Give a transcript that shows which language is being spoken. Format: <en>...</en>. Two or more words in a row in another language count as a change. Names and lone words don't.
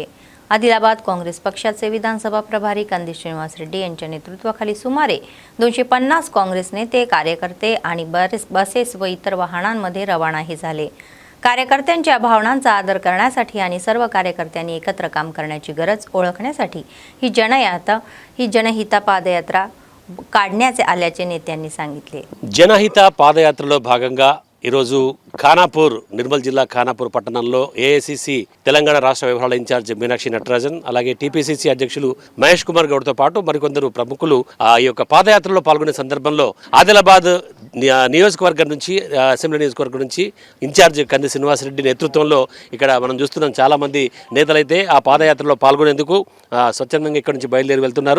<mr>आदिलाबाद काँग्रेस पक्षाचे विधानसभा प्रभारी कंदी श्रीनिवास रेड्डी यांच्या नेतृत्वाखाली सुमारे 250 काँग्रेस नेते, कार्यकर्ते आणि बसेस व इतर वाहनांमध्ये रवानाही झाले. कार्यकर्त्यांच्या भावनांचा आदर करण्यासाठी आणि सर्व कार्यकर्त्यांनी एकत्र काम करण्याची गरज ओळखण्यासाठी ही जनहिता पादयात्रा काढण्याचे आल्याचे नेत्यांनी सांगितले.</mr> <te>జనహిత పాదయాత్రలో భాగంగా ఈరోజు ఖానాపూర్, నిర్మల్ జిల్లా ఖానాపూర్ పట్టణంలో ఏఐసిసి తెలంగాణ రాష్ట్ర వ్యవహారాల ఇన్ఛార్జ్ మీనాక్షి నటరాజన్, అలాగే టీపీసీసీ అధ్యక్షులు మహేష్ కుమార్ గౌడ్తో పాటు మరికొందరు ప్రముఖులు ఈ యొక్క పాదయాత్రలో పాల్గొనే సందర్భంలో ఆదిలాబాద్ నియోజకవర్గం నుంచి అసెంబ్లీ నియోజకవర్గం నుంచి ఇన్ఛార్జ్ కంది శ్రీనివాసరెడ్డి నేతృత్వంలో ఇక్కడ మనం చూస్తున్నాం చాలామంది నేతలైతే ఆ పాదయాత్రలో పాల్గొనేందుకు స్వచ్ఛందంగా ఇక్కడ నుంచి బయలుదేరి వెళ్తున్నారు.</te>